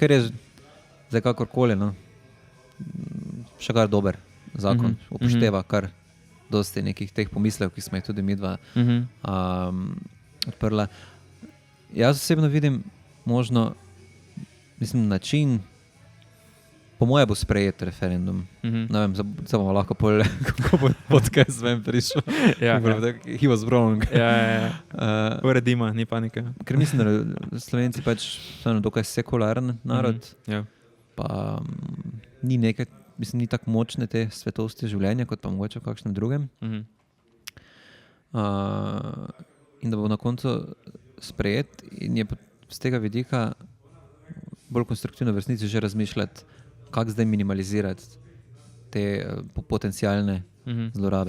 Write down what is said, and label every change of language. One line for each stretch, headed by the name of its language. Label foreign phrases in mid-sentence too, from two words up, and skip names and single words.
Slovenian: Ker je zdaj kakorkoli, no? Še kar dober zakon, upošteva kar dosti nekih teh pomislev, ki smo jih tudi mi dva odprla. Jaz osebno vidim možno, mislim, način, po moje bo sprejet referendum. Ne vem, zdaj bomo lahko pol, kako bo podcast vem prišel. Ja,
English: He was wrong.
Slovenian: ja. Uredimo, ni panike. Ker mislim, da Slovenci pač so dokaj sekularen narod, Ja. pa ni nekaj, mislim, ni tako močne te svetosti življenja, kot pa mogoče v kakšnem drugem. In da bo na koncu sprejet in je z tega vidika bolj konstruktivno v resnici že razmišljati, kako zdaj minimalizirati te potencialne zlorabe.